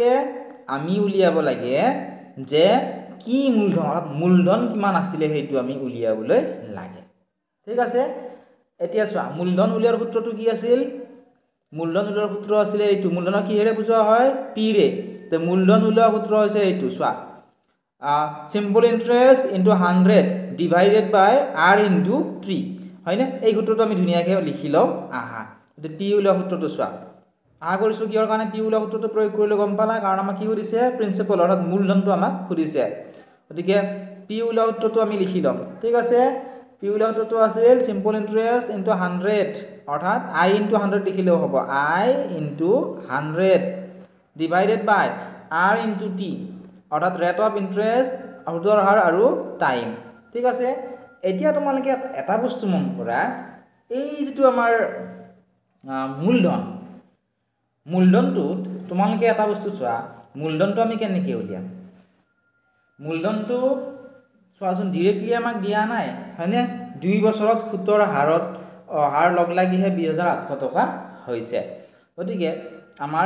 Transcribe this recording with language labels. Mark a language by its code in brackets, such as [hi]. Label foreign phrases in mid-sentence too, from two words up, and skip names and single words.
[as] লাগে যে কি মূলধন অৰ্থাৎ মূলধন কিমান আছিল হেতু আমি উলিয়াবলৈ লাগে ঠিক আছে এতিয়া চোৱা মূলধন উলিয়াৰ সূত্ৰটো কি আছিল মূলধন উলিয়াৰ সূত্র আছিল এইটো মূলধনক কিহেৰে বুজোৱা হয় পি ৰে তে মূলধন উলিওৱাৰ সূত্র হৈছে এইটো চোৱা [en] simple interest into 100 divided by r into 3 [as] হয়নে এই সূত্ৰটো আমি ধুনিয়াকৈ লিখি লও আহা এটো পি উলিওৱাৰ সূত্ৰটো চোৱা আহা কৰিছো কিহৰ কাৰণে পি উলিওৱাৰ সূত্ৰটো প্ৰয়োগ কৰিলে গম পালা কাৰণ আমাক কি সুধিছে প্ৰিন্সিপাল অৰ্থাৎ মূলধনটো আমাক সুধিছে গতিকে পি উলিওৱাৰ সূত্ৰটো আমি লিখি লম ঠিক আছে পি উলিওৱাৰ সূত্ৰটো আছিল [en] simple interest into 100 [as] অৰ্থাৎ [en] i into 100 [as] লিখিলেও হ'ব [en] i into 100 divided by r into t [as] অৰ্থাৎ [en] rate of interest [as] সুতৰ হাৰ আৰু টাইম ঠিক আছে এতিয়া তোমালোকে এটা বস্তু মন কৰা এই যেটো আমাৰ মূলধনটো তোমালোকে এটা বস্তু চোৱা মূলধনটো আমি কেনেকৈ উলিয়াম মূলধনটো চোৱাচোন ডাইৰেক্টলি আমাক দিয়া নাই হয়নে 2 বছৰত সুতৰ হাৰত হাৰ লগ লাগিহে 20800 টকা হৈছে গতিকে আমাৰ